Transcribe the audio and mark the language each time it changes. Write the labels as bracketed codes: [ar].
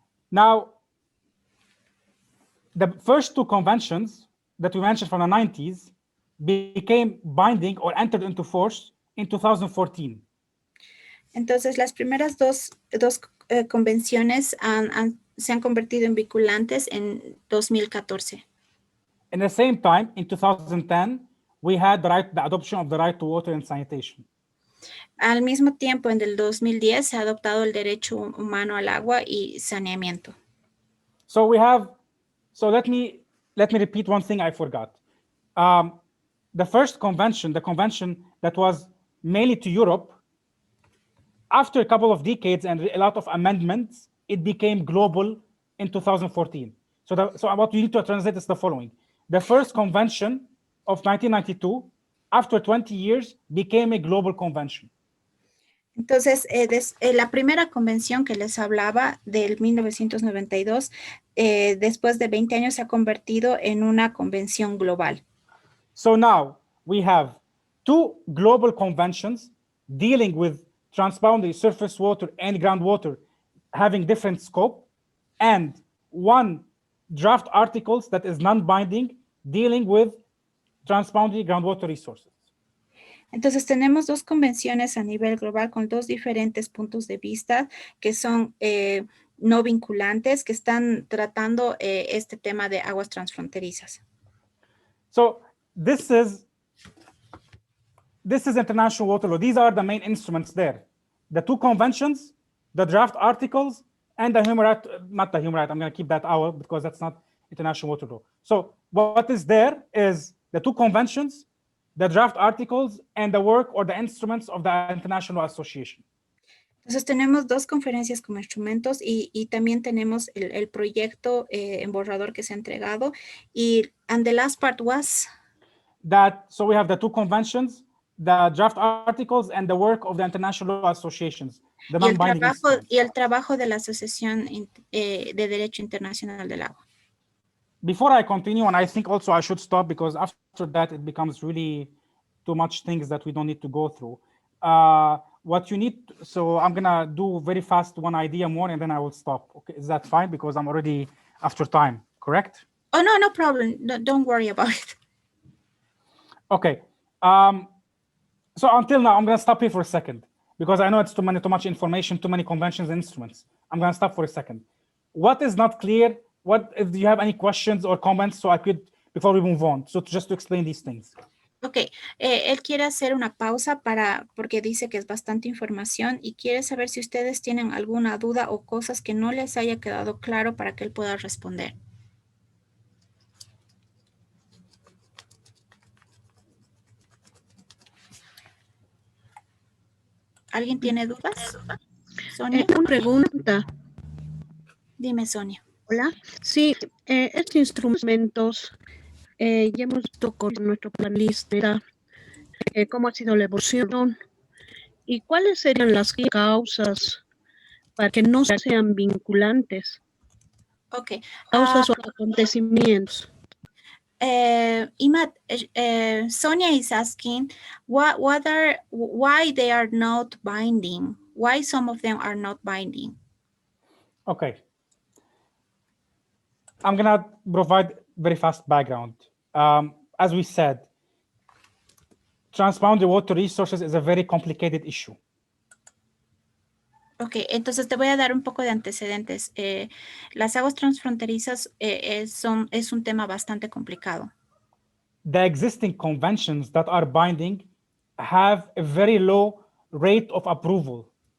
[en] Now, the first two conventions that we mentioned from the 90s became binding or entered into force in 2014. [es] Entonces, las primeras dos convenciones se han convertido en vinculantes en 2014. [en] In the same time, in 2010, we had the adoption of the right to water and sanitation. [es] Al mismo tiempo, en el 2010 se ha adoptado el derecho humano al agua y saneamiento. [en] So let me repeat one thing I forgot. The first convention, the convention that was mainly to Europe, after a couple of decades and a lot of amendments, it became global in 2014. So what we need to translate is the following. The first convention of 1992, after 20 years, became a global convention. [es] Entonces, la primera convención que les hablaba del 1992, después de 20 años se ha convertido en una convención global. [en] So now we have two global conventions dealing with transboundary surface water and groundwater having different scope, and one draft articles that is non-binding dealing with transboundary groundwater resources. [es] Entonces tenemos dos convenciones a nivel global con dos diferentes puntos de vista que son no vinculantes que están tratando este tema de aguas transfronterizas. [en] So this is international water law. These are the main instruments there. The two conventions, the draft articles, and the human right, not the human right, I'm going to keep that out because that's not international water law. So what is there is the two conventions, the draft articles, and the work or the instruments of the International Association. [es] Entonces tenemos dos conferencias como instrumentos y también tenemos el proyecto en borrador que se ha entregado. [en] And the last part was? That, so we have the two conventions, the draft articles, and the work of the international associations. The [es] Y el trabajo de la Asociación de Derecho Internacional del Agua. [en] Before I continue, and I think also I should stop because after that it becomes really too much things that we don't need to go through. What you need, so I'm gonna do very fast one idea more and then I will stop. Okay, is that fine? Because I'm already after time, correct? Oh, no problem. No, don't worry about it. Okay. So until now, I'm gonna stop here for a second because I know it's too much information, too many conventions and instruments. I'm gonna stop for a second. What is not clear? Do you have any questions or comments so I could, before we move on, so just to explain these things? [es] Ok, él quiere hacer una pausa porque dice que es bastante información y quiere saber si ustedes tienen alguna duda o cosas que no les haya quedado claro para que él pueda responder. ¿Alguien tiene dudas? Sonia. Una pregunta. Dime, Sonia. Hola. Sí, estos instrumentos ya hemos visto con nuestro panelista cómo ha sido la evolución y cuáles serían las causas para que no sean vinculantes. [en] Okay. [es] Causas o acontecimientos. [en] Imad, Sonia is asking why they are not binding. Why some of them are not binding? Okay. I'm going to provide very fast background. As we said, transboundary water resources is a very complicated issue. [es] Ok, entonces te voy a dar un poco de antecedentes. Las aguas transfronterizas es un tema bastante complicado. [en] The existing conventions that are binding have a very low rate of approval.